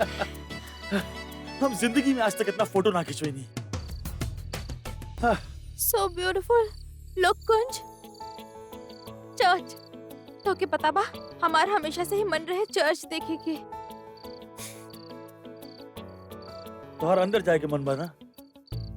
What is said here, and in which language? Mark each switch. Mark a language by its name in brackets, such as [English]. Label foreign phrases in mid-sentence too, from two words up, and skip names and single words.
[Bhojpuri] हम जिंदगी में आज तक इतना फोटो ना खिंचवाई नहीं। [English] So beautiful. Look कुंज। [Bhojpuri] चर्च। तो के पता बा हमार हमेशा से ही मन रहे चर्च देखे के। तुम्हारा अंदर जाए के मन बना?